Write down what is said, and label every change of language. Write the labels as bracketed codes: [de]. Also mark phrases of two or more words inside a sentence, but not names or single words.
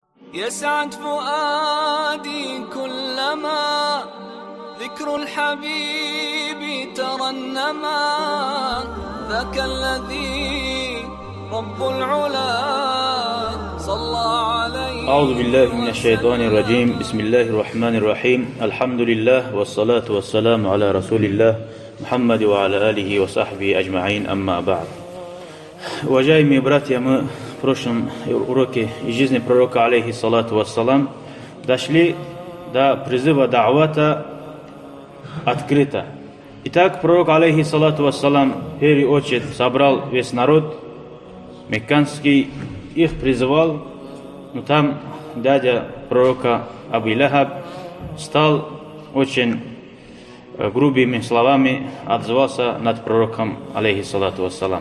[ar] يسعد فؤادي كلما ذكر الحبيب ترنما ذاك الذي رب العلا صلى عليه. أعوذ بالله من الشيطان الرجيم. بسم الله الرحمن الرحيم. الحمد لله والصلاة والسلام على رسول الله محمد وعلى آله وصحبه أجمعين. أما بعد. [ru] Уважаемые братья, мы в прошлом уроке из жизни пророка, [ar] عليه الصلاة والسلام, [ru] дошли до призыва да'вата открыто. Итак, пророк, [ar] عليه الصلاة والسلام, [ru] в первую очередь собрал весь народ мекканский, их призывал, но там дядя пророка Абу Лахаб стал очень грубыми словами, отзывался над пророком, [ar] عليه الصلاة والسلام.